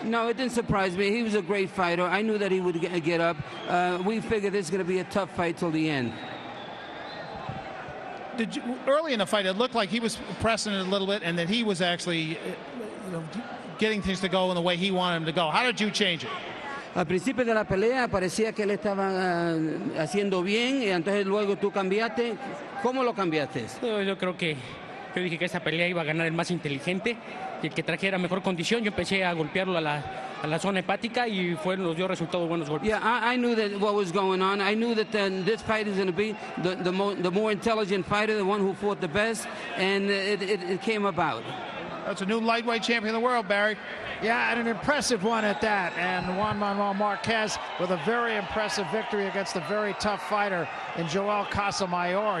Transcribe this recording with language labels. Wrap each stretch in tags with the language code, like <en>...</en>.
<en>No, it didn't surprise me. He was a great fighter. I knew that he would get up. We figured this is going to be a tough fight till the end. Early in the fight, it looked like he was pressing it a little bit and that he was actually getting things to go in the way he wanted them to go. How did you change it?</en> <es>Al principio de la pelea parecía que él estaba haciendo bien y entonces luego tú cambiaste. ¿Cómo lo cambiaste? Yo creo que yo dije que esa pelea iba a ganar el más inteligente y el que trajera mejor condición. Yo empecé a golpearlo a la zona hepática y nos dio resultados buenos golpes.</es> <en>Yeah, I knew that what was going on. I knew that this fight is going to be the more intelligent fighter, the one who fought the best, and it came about. That's a new lightweight champion of the world, Barry. Yeah, and an impressive one at that. And Juan Manuel Marquez with a very impressive victory against a very tough fighter in Joel Casamayor.</en>